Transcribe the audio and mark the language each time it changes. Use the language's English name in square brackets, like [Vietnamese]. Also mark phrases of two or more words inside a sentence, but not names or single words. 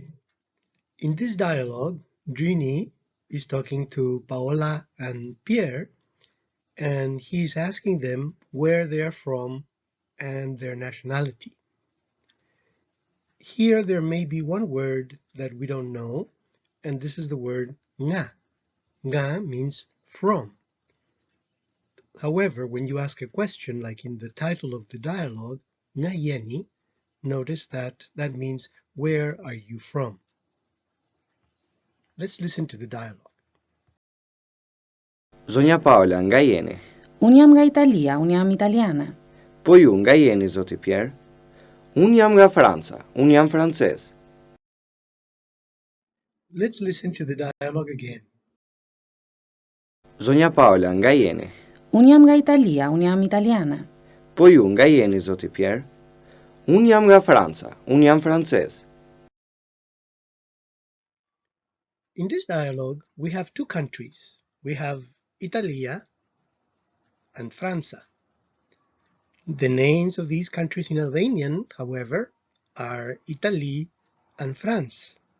[English] In this dialogue, Drini is talking to Paola and Pierre, and he's asking them where they are from and their nationality. Here there may be one word that we don't know, and this is the word nga. Nga means from. However, when you ask a question like in the title of the dialogue, [Albanian] nga jeni, [English] notice that means where are you from? Let's listen to the dialogue. [Albanian] Zonja Paula, nga jeni? Unë jam nga Italia, unë jam italiane. Po ju, nga jeni, zoti Pierre? Unë jam nga Franca, unë jam francez. [English] Let's listen to the dialogue again. [Albanian] Zonja Paula, nga jeni? Unë jam nga Italia, unë jam italiane. Po ju, nga jeni, zoti Pierre? Unë jam nga Franca, unë jam francez. [English] In this dialogue, we have two countries. We have Italia and Franza. The names of these countries in Albanian, however, are Italy and France.